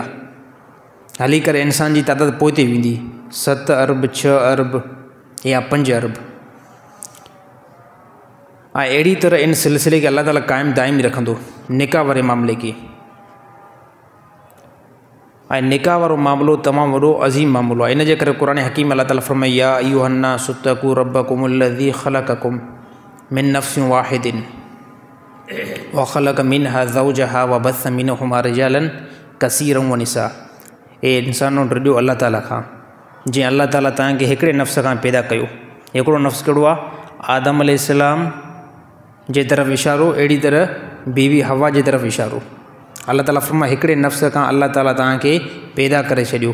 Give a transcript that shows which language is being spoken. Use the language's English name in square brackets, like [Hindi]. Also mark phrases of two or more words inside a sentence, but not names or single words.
[Sindhi] हली करे इंसान जी तादाद पोइ ते वेंदी 7 अरब 6 अरब या 5 अरब। ऐं अहिड़ी तरह इन सिलसिले खे अल्लाह ताला क़ाइमु दाइमी रखंदो निकाह वारे मामले खे। ऐं निकाह वारो मामिलो तमामु वॾो अज़ीम मामिलो आहे। इन जे करे क़ुरान हकीम अल्लाह ताला फरमाए [Arabic] يا أيها الناس اتقوا ربكم الذي خلقكم من نفس واحدة وخلق منها زوجها وبث منهما رجالا كثيرا ونساء. [Sindhi] ए इंसानो ॾियो अल्लाह ताला खां, जीअं अल्लाह ताला तव्हांखे हिकिड़े नफ़्स खां पैदा कयो। हिकिड़ो नफ़्स कहिड़ो आहे? आदम अलैहिस्सलाम जे तरफ़ इशारो, अहिड़ी तरह बीवी हवा जे तरफ़ इशारो। अल्लाह ताला फरमाए हिकिड़े नफ़्स खां अल्लाह ताला तव्हांखे पैदा करे छॾियो।